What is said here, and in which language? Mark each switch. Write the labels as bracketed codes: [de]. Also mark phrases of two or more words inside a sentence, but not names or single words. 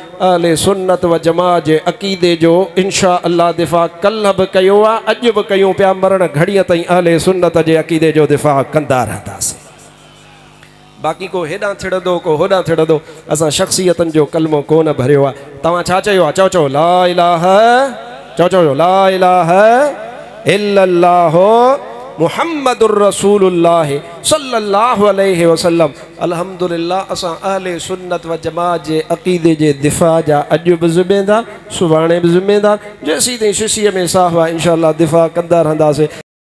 [sd] अहले सुन्नत व जमात जे अक़ीदे जो [ar] إن شاء الله [sd] दिफ़ा कल्ह बि कयो आहे, अॼु बि कयूं पिया, मरण घड़ीअ ताईं अहले सुन्नत जे अक़ीदे जो दिफ़ा कंदा रहंदासीं। बाक़ी को हेॾां थिड़ंदो को होॾां थिड़ंदो, असां शख़्सियतनि जो कलमो कोन भरियो आहे। तव्हां छा चयो आहे? [ar] चओ لا إله, चओ لا إله إلا الله محمد رسول الله صلى الله عليه وسلم. [sd] अल्हम्दुलिल्लाह असां अहले सुन्नत व जमात जे अक़ीदे जे दिफ़ा जा अॼु बि ज़िम्मेदार, सुभाणे बि ज़िम्मेदार, जेसीं ताईं शिशीअ में साह आहे [ar] إن شاء الله [sd] दिफ़ा कंदा रहंदासीं।